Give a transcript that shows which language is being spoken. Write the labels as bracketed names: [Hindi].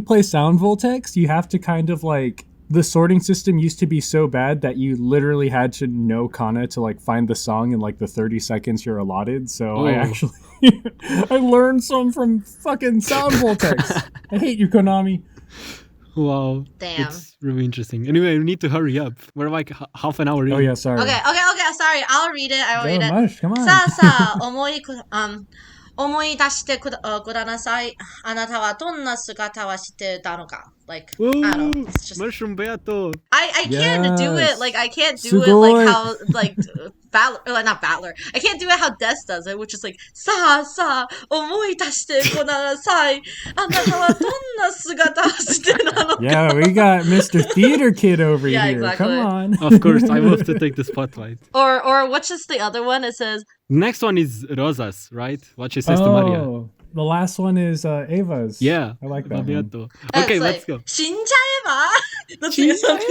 [English] you play sound voltex, you have to kind of like, the sorting system used to be so bad that you literally had to know kana to like find the song in like the 30 seconds you're allotted. So I actually I learned some from fucking sound voltex. I hate you, Konami. Wow. Damn. It's really interesting. Anyway, we need to hurry up. We're like half an hour in. Oh yeah, sorry. Okay, sorry. I'll read it. I'll read it. Mush, come on. [Japanese] さあさあ、思い出してくだなさい。あなたはどんな姿はしてたのか? [English] Like, I don't know. It's just... Mushroom Beato. I can't do it. Like, I can't do it [Japanese] Sugoi. [English] like how, like, not Battler. I can't do it how Des does it, which is like, [Japanese] さあさあ、思い出してください。あなたはどんな姿をしてたのか? [English] Yeah, we got Mr. Theater Kid over Yeah, here. exactly. Come on. Of course, I will have to take the spotlight. Or what's just the other one? It says... Next one is Rosas, right? What she says to Maria. The last one is Ava's. Yeah. I like that one. Beato. Okay, let's go. [Japanese] 死んじゃえば? [English] Let's say something.